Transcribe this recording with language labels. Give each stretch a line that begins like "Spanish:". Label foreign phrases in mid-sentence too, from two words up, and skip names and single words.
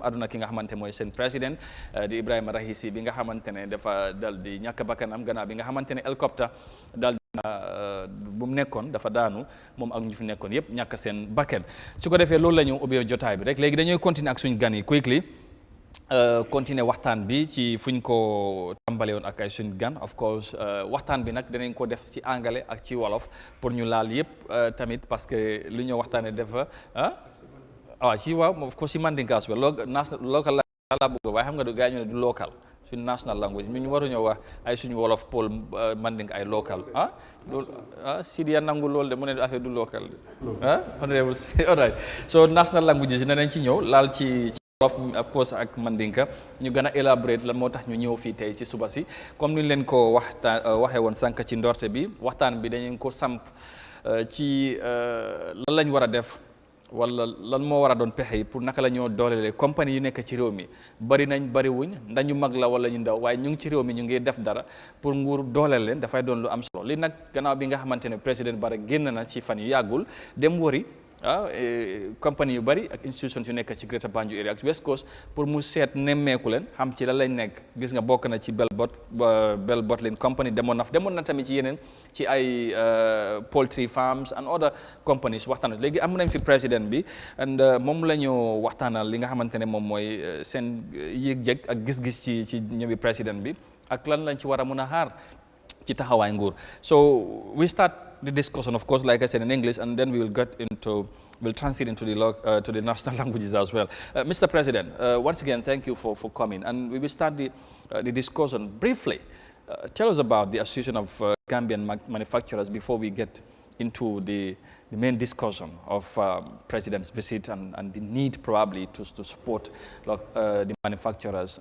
Wolof: àdduna ki nga xamante mooy seen président di Ibrahima Raisi bi nga xamante ne dafa dal di ñàkk bakkanam gannaaw bi nga xamante ne hélicoptère dal di bu mu nekkoon dafa daanu moom ak ñu fi nekkoon yëpp ñàkk seen bakkan su ko defee loolu la ñu ubbee jotaay bi rek léegi dañuy continuer ak suñu gan yi quickly continuer waxtaan bi ci fuñ ko tàmbale woon ak ay suñ gan
English: of course
Wolof: waxtaan bi nag danañ ko def ci anglais ak ci wolof pour ñu laal yëpp tamit parce que li ñoo waxtaane dafa ci waaw
English: of course
Wolof: ci mandinkaas bi local la bëgg waaye xam nga du gaa ñu ne du local suñ
English: national language
Wolof: ñu waruñoo wax ay suñu wolof pol mandink ay local loolu Sidia nangu loolu de mu ne
French: affaire du local
Wolof: honorable
English: all right so national language
Wolof: yi danañ ci ñëw laal ci
English: of course
Wolof: ak mandinka ñu gën a élaborer lan moo tax ñu ñëw fii tey ci suba si comme ni ñu leen ko waxee woon sànq ci ndorte bi waxtaan bi dañu ko samp ci lan lañ war a def wala lan moo war a doon pexe yi pour naka la ñoo doolelee compagnie yu nekk ci réew mi bari nañ bariwuñ ndax ñu mag la wala ñu ndaw waaye ñu ngi ci réew mi ñu ngi def dara pour nguur dooleel leen dafay doon lu am solo li nag gannaaw bi nga xamante ne président Barrow génn na ci fan yu yàggul dem wari compagnie yu bari ak institutions yu nekk ci Greater Banjul area ak West Coast pour mu seet nemmeeku leen xam ci la lañ nekk gis nga bokk na ci Bell Bottling Company demoon na tamit ci yeneen ci ay
English: poultry farms and other companies
Wolof: waxtaan léegi am nañ fi président bi and moom la ñu waxtaanal li nga xamante ne moom mooy seen yëg-yëg ak gis-gis ci ñëwi président bi ak lan lañ ci war a mun a xaar ci taxawaay nguur.
English: So we start the discussion, of course, like I said, in English, and then we'll translate into to the national languages as well. Mr. President, once again, thank you for coming, and we will start the discussion briefly. Tell us about the Association of Gambian Manufacturers before we get into the main discussion of President's visit and the need probably to support the manufacturers.